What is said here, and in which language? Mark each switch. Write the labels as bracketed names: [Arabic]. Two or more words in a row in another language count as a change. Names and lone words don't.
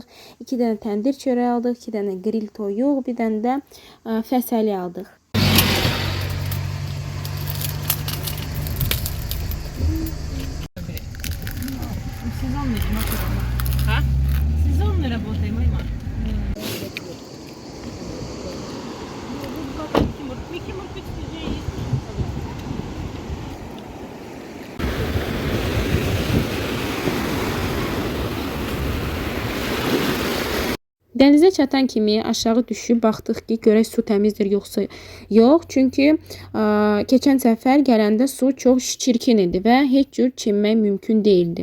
[Azerbaijani] 2 dənə təndir çörəyi aldıq, 2 dənə grill toyuq, bir dənə də fəsəli aldıq. [Russian] Сезонно работаем, Айма. Микки Мурпич уже есть. [Azerbaijani] Dənizə çatan kimi aşağı düşüb baxdıq ki, görək su təmizdir yoxsa yox. Çünki keçən səfər gələndə su çox çirkin idi və heç cür çimmək mümkün değildi.